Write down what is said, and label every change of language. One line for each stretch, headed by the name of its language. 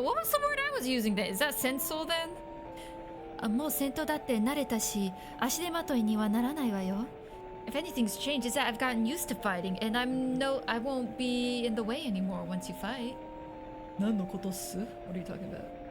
English: What was the word I was using then? Is that Senso then?
Japanese: あもう戦闘だって慣れたし足手まといにはならないわよ
English: If anything's changed, is that I've gotten used to fighting, and I won't be in the way anymore once you fight.
Japanese: 何のことっす
English: What are you talking about?